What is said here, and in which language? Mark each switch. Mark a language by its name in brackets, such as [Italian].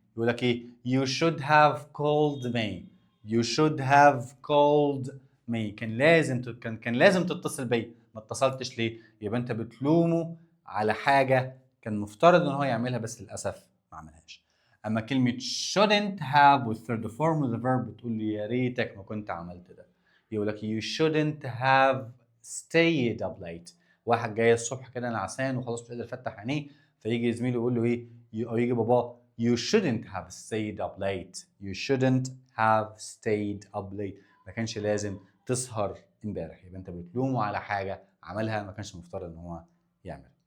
[Arabic] يقول لك ايه؟ [English] you should have called me [Arabic] you should have called me كان لازم كان لازم تتصل بيا، ما اتصلتش ليه؟ يبقى انت بتلومه على حاجه كان مفترض ان هو يعملها بس للاسف ما عملهاش. اما كلمه shouldn't have والثيرد فورم اوف ذا فيرب بتقول له يا ريتك ما كنت عملت ده. يقول لك [English] you shouldn't have stayed up late. [Arabic] واحد جاي الصبح كده نعسان وخلاص مش قادر يفتح عينيه، فيجي زميله يقول له ايه او يجي باباه [English] you shouldn't have stayed up late [Arabic] you shouldn't have stayed up late ما كانش لازم تسهر امبارح. يبقى انت بتلومه على حاجه عملها ما كانش المفترض ان هو يعمل.